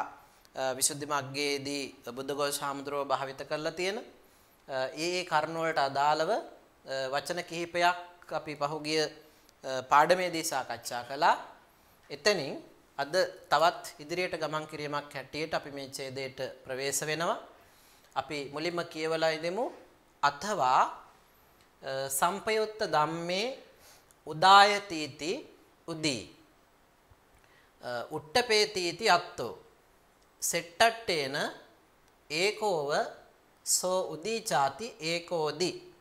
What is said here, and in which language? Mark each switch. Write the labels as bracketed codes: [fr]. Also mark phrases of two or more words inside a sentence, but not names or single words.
[si] විසුද්ධි මග්ගයේදී බුද්ධඝෝෂ හාමුදුරුවෝ භාවිත කරලා තියෙන ඒ කරුණු වලට අදාළව වචන කිහිපයක් අපි පහුගිය පාඩමේදී සාකච්ඡා කළා. එතනින් අද තවත් ඉදිරියට ගමන් කිරීමක් හැටියට අපි මේ ඡේදයට ප්‍රවේශ වෙනවා. අපි මුලින්ම කියවලා ඉදෙමු. [pi] අथवा සම්පයුත්ත ධම්මේ උදායතිති උදී උට්ටපේතිති අත්තෝ සෙට්ටට්ටේන ඒකෝව සෝ උදීචාති ඒකෝදි